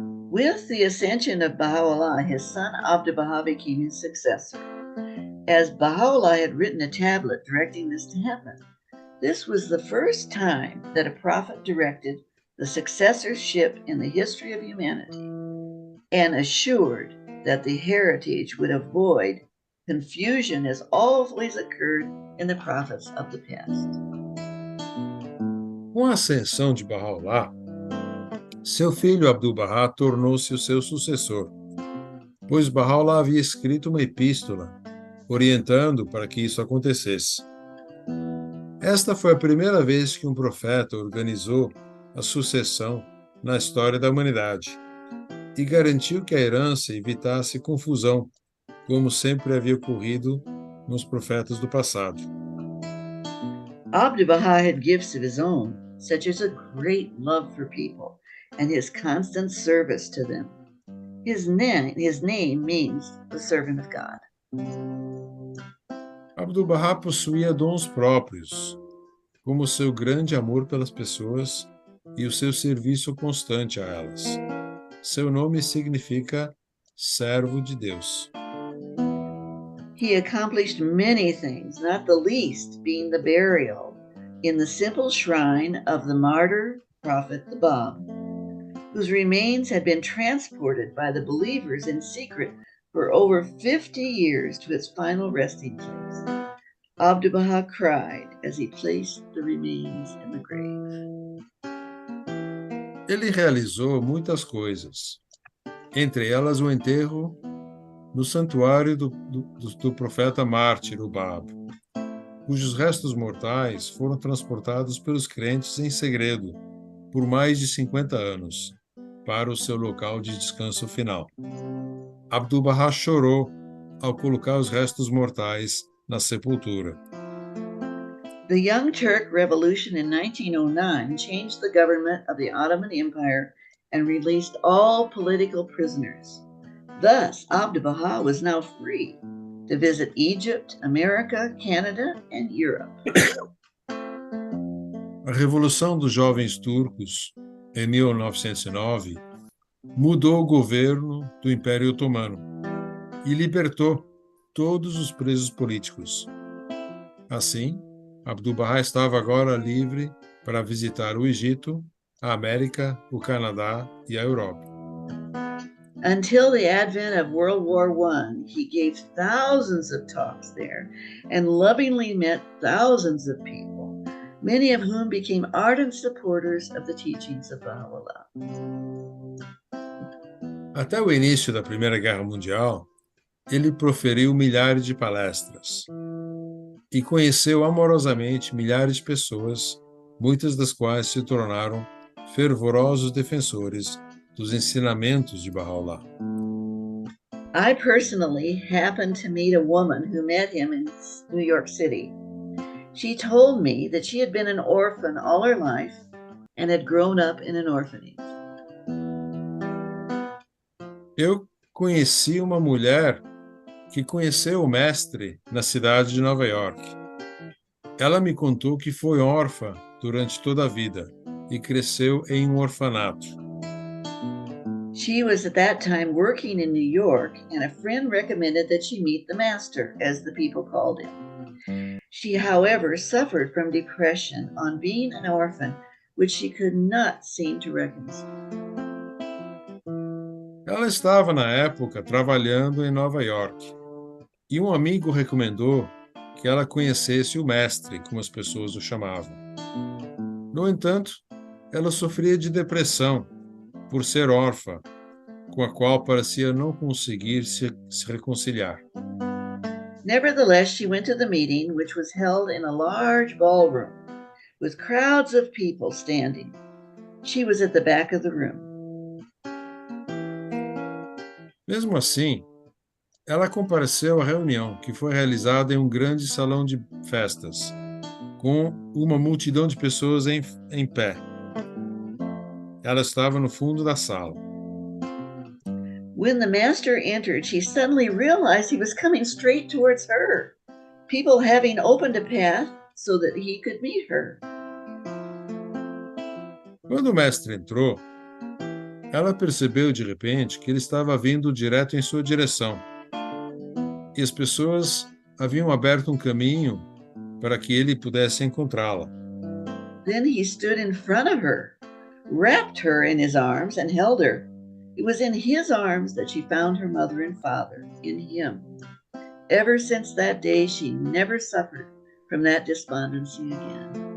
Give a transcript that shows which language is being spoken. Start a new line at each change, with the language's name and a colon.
English: With the ascension of Baha'u'llah, his son Abdu'l-Baha became his successor. As Baha'u'llah had written a tablet directing this to happen, this was the first time that a prophet directed the successorship in the history of humanity and assured that the heritage would avoid confusion as always occurred in the prophets of the past.
Portuguese: Com a ascensão de Baha'u'llah, seu filho Abdu'l-Baha tornou-se o seu sucessor, pois Baha'u'llah havia escrito uma epístola orientando para que isso acontecesse. Esta foi a primeira vez que um profeta organizou a sucessão na história da humanidade e garantiu que a herança evitasse confusão, como sempre havia ocorrido nos profetas do passado.
English: Abdu'l-Baha had gifts of his own, such as a great love for people and his constant service to them. His name means the servant of God.
Portuguese: Abdu'l-Baha possuía dons próprios, como seu grande amor pelas pessoas e o seu serviço constante a elas. Seu nome significa servo de Deus.
English: He accomplished many things, not the least being the burial in the simple shrine of the martyr prophet the Bab, whose remains had been transported by the believers in secret for over 50 years to its final resting place. Abdu'l-Baha cried as he placed the remains in the grave.
Portuguese: Ele realizou muitas coisas, entre elas o enterro no santuário do profeta mártir, o Bab, cujos restos mortais foram transportados pelos crentes em segredo por mais de 50 anos para o seu local de descanso final. Abdu'l-Baha chorou ao colocar os restos mortais na sepultura.
English: The Young Turk Revolution in 1909 changed the government of the Ottoman Empire and released all political prisoners. Thus, Abdu'l-Baha was now free to visit Egypt, America, Canada, and Europe.
Portuguese: A Revolução dos Jovens Turcos, em 1909, mudou o governo do Império Otomano e libertou todos os presos políticos. Assim, Abdu'l-Baha estava agora livre para visitar o Egito, a América, o Canadá e a Europa.
English: Until the advent of World War I, he gave thousands of talks there and lovingly met thousands of people, many of whom became ardent supporters of the teachings of Baha'u'llah.
Portuguese: Até o início da Primeira Guerra Mundial, ele proferiu milhares de palestras e conheceu amorosamente milhares de pessoas, muitas das quais se tornaram fervorosos defensores dos ensinamentos de Baha'u'llah.
English: I personally happened to meet a woman who met him in New York City. She told me that she had been an orphan all her life and had grown up in an orphanage.
Portuguese: Eu conheci uma mulher que conheceu o mestre na cidade de Nova York. Ela me contou que foi órfã durante toda a vida e cresceu em um orfanato.
English: She was at that time working in New York, and a friend recommended that she meet the master, as the people called him. She, however, suffered from depression on being an orphan, which she could not seem to reconcile.
Portuguese: Ela estava, na época, trabalhando em Nova York e um amigo recomendou que ela conhecesse o mestre, como as pessoas o chamavam. No entanto, ela sofria de depressão por ser órfã, com a qual parecia não conseguir se reconciliar.
English: Nevertheless, she went to the meeting, which was held in a large ballroom with crowds of people standing. She was at the back of the room.
Portuguese: Mesmo assim, ela compareceu à reunião, que foi realizada em um grande salão de festas, com uma multidão de pessoas em pé. Ela estava no fundo da sala.
English: When the master entered, she suddenly realized he was coming straight towards her, people having opened a path so that he could meet her.
Portuguese: Quando o mestre entrou, ela percebeu de repente que ele estava vindo direto em sua direção. E as pessoas haviam aberto um caminho para que ele pudesse encontrá-la.
English: Then he stood in front of her, wrapped her in his arms, and held her. It was in his arms that she found her mother and father, in him. Ever since that day, she never suffered from that despondency again.